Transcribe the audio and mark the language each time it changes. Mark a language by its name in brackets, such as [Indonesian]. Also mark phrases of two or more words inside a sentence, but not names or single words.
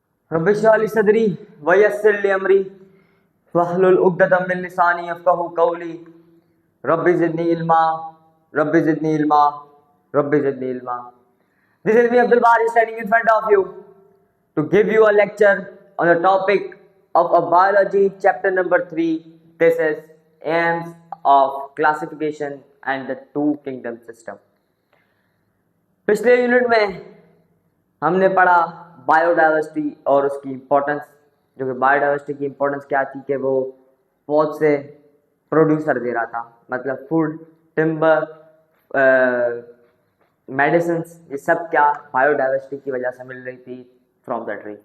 [Arabic] رب اشرح لي صدري ويسر لي أمري واحلل عقدة من لساني يفقهوا قولي رب زدني علما رب زدني علما رب زدني علما. [English] This is me Abdul Bari standing in front of you to give you a lecture on the topic of a biology chapter number 3. This is aims of classification and the two kingdom system. [Hindi] पिछले यूनिट में हमने पढ़ा बायोडाइवर्सिटी और उसकी इम्पोर्टेंस, जो कि बायोडाइवर्सिटी की इम्पोर्टेंस क्या थी कि वो बहुत से प्रोड्यूसर दे रहा था, मतलब फूड, टिम्बर, मेडिसिन, ये सब क्या बायोडाइवर्सिटी की वजह से मिल रही थी [English] from the tree.